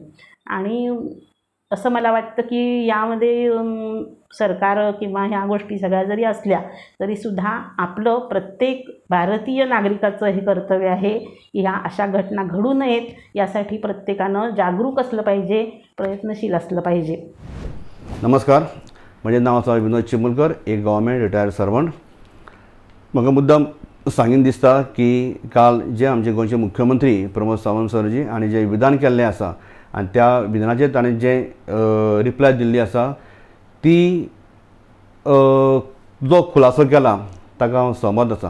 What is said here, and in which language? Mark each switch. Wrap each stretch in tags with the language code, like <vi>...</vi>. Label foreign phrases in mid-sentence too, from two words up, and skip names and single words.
<mr>आणि असं मला वाटतं की यामध्ये सरकार किंवा ह्या गोष्टी सगळ्या जरी असल्या तरीसुद्धा आपलं प्रत्येक भारतीय नागरिकाचं हे कर्तव्य आहे की ह्या अशा घटना घडू नयेत यासाठी प्रत्येकानं जागरूक असलं पाहिजे, प्रयत्नशील असलं पाहिजे.</mr> <kok>नमस्कार, म्हजें नांव आसा विनोद चिमुलकर, एक</kok> <en>government retired servant.</en> <kok>म्हाका मुद्दाम सांगीन दिसता की काल जे आमचे गोंयचे मुख्यमंत्री प्रमोद सावंत सरजी हांणी जे विधान केल्लें आसा आनी त्या विधानाचेर ताणें जे रिप्लाय दिल्ली आसा ती जो खुलासो केला ताका हांव सहमत आसा.</kok>